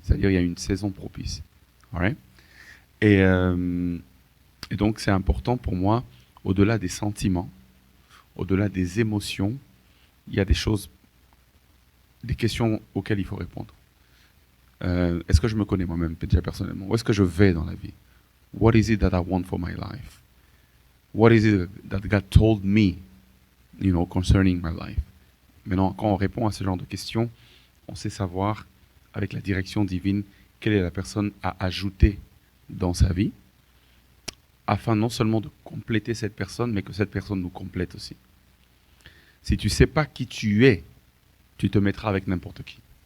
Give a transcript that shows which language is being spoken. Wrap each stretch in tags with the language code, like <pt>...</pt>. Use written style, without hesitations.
<fr>C'est-à-dire il y a une saison propice. Alright? Et donc c'est important pour moi, au-delà des sentiments, au-delà des émotions, il y a des choses, des questions auxquelles il faut répondre. Est-ce que je me connais moi-même déjà personnellement? Où est-ce que je vais dans la vie?</fr> <en>What is it that I want for my life? What is it that God told me, concerning my life?</en> <fr>Maintenant, quand on répond à ce genre de questions, on sait savoir, avec la direction divine, quelle est la personne à ajouter dans sa vie, afin non seulement de compléter cette personne, mais que cette personne nous complète aussi. Si tu ne sais pas qui tu es, tu te mettras avec n'importe qui.</fr>